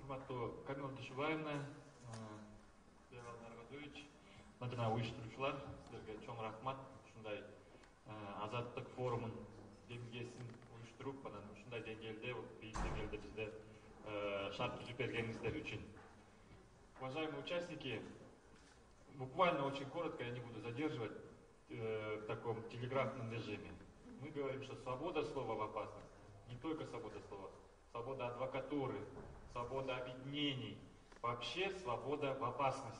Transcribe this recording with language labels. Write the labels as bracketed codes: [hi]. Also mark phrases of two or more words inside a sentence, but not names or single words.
[ky] что Камила Душеваевна, Левал Наргазович, Надина Уиштурчулар, Сдерге Чом Рахмат, Шундай, Азаттык форумын демгесин уюштуруп, анан ушундай деңгээлде, бийик деңгээлде бизде шарт түзүп бергениңиздер үчүн. [ru] Уважаемые участники, буквально очень коротко, я не буду задерживать в таком телеграфном режиме. Мы говорим, что свобода слова в опасности. Не только свобода слова, свобода адвокатуры, свобода объединений, вообще свобода в опасности.